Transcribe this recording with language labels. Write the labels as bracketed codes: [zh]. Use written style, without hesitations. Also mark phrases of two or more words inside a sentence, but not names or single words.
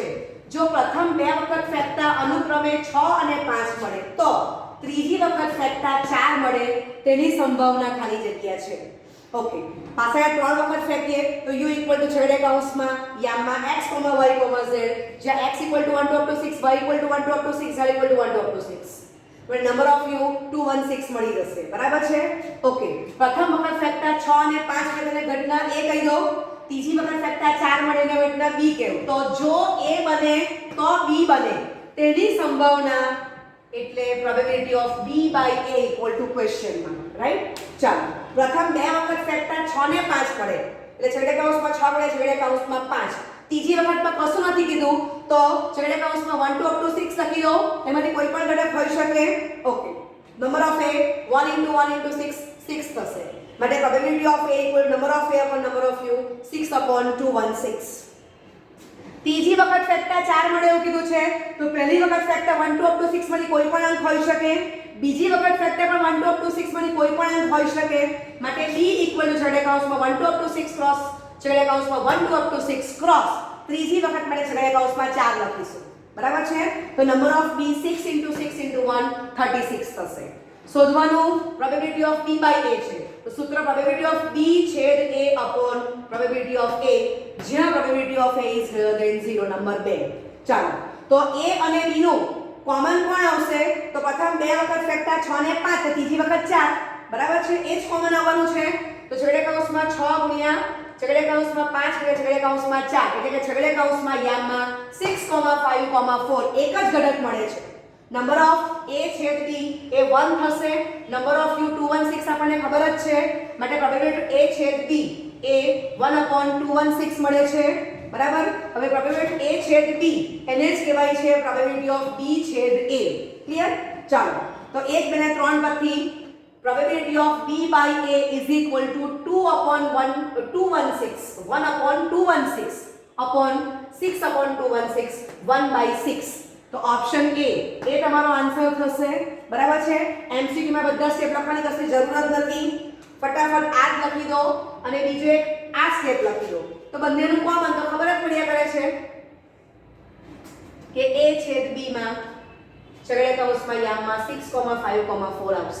[gu] જો પ્રથમ 2 વખત ફેંકતા અનુક્રમે 6 અને 5 મળે તો ત્રીજી વખત ફેંકતા 4 મળે તેની સંભાવના ખાલી જગ્યા છે. ઓકે, પાસાને 3 વખત ફેંકીએ તો u = છગડીયા કૌંસમાં યામમાં x, y, z, જ્યાં x = 1 2 [en] up to [gu] 6, y = 1 2 [en] up to [gu] 6, z = 1 2 [en] up to [gu] 6. એટલે [en] number of [gu] u 216 મળી જશે, બરાબર છે. ઓકે, પ્રથમ વખત ફેંકતા 6 અને 5 મળે તેને ઘટના A કહી દો. ત્રીજી વખત ફેંકતા 4 મળે એને ઘટના B કહેવું. તો જો A બને તો B બને તેની સંભાવના એટલે [en] probability of [gu] B/A = [en] question mark, [gu] રાઈટ? ચાલો પ્રથમ 2 વખત ફેંકતા 6 ને 5 મળે એટલે છગડીયા કૌંસમાં 6 મળે, છગડીયા કૌંસમાં 5. ત્રીજી વખતમાં કશું નથી કીધું તો છગડીયા કૌંસમાં 1 2 [en] up to [gu] 6 લખી દો. એમાંથી કોઈ પણ ઘટક હોઈ શકે. ઓકે, [en] number of [gu] A 1 * 1 * 6 6 થશે. માટે [en] probability of A = number of A upon number of U [gu] 6/216. ત્રીજી વખત ફેંકતા 4 મળે એવું કીધું છે તો પહેલી વખત ફેંકતા 1 2 [en] up to [gu] 6 માંથી કોઈ પણ અંક હોઈ શકે. બીજી વખત ફેંકતા પણ 1 2 [en] up to [gu] 6 માંથી કોઈ પણ અંક હોઈ શકે. માટે B = છગડીયા કૌંસમાં 1 2 [en] up to [gu] 6 ક્રોસ છગડીયા કૌંસમાં 1 2 [en] up to [gu] 6 ક્રોસ ત્રીજી વખત માટે છગડીયા કૌંસમાં 4 લખીશું, બરાબર છે. તો [en] number of [gu] B 6 * 6 * 1 36 થશે. શોધવાનું [en] probability of B/A [gu] છે. તો સૂત્ર [en] probability of B [gu] છેદ [en] A upon probability of A, [gu] જ્યાં [en] probability of A is greater than 0, [gu] નંબર 2. ચાલો તો A અને B નું કોમન કોણ આવશે? તો પ્રથમ 2 વખત ફેંકતા 6 ને 5 તો ત્રીજી વખત 4, બરાબર છે. એ જ કોમન આવવાનું છે. તો છગડીયા કૌંસમાં 6 ગુણ્યા છગડીયા કૌંસમાં 5 ગુણ્યા છગડીયા કૌંસમાં 4 એટલે કે છગડીયા કૌંસમાં યામમાં 6,5,4 એક જ ઘટક મળે છે. [en] number of [gu] A છેદ B એ 1 થશે. [en] number of [gu] U 216 આપણને ખબર જ છે. માટે [en] probability A [gu] છેદ B એ 1/216 મળે છે. બરાબર. હવે [en] probability a [gu] છેદ b એને જ કહેવાય છે [en] probability of b [gu] છેદ a. ક્લિયર? ચાલો તો 1 2 3 પરથી probability of b by a is equal to 2 upon 216 1 upon 216 upon 6 upon 216 1 by 6. તો ઓપ્શન એ તમારો આન્સર થશે. બરાબર છે. એમસીક્યુ માં બધા સ્ટેપ લખવાની કશી જરૂરત નથી. ફટાફટ આ જ લખી દો અને બીજો એક આ સ્ટેપ લખી દો તો બંનેનું કોમન તો ખબર જ પડ્યા કરે છે કે a છેદ b માં છગડે કૌંસમાં યામમાં 6,5,4 આવશે.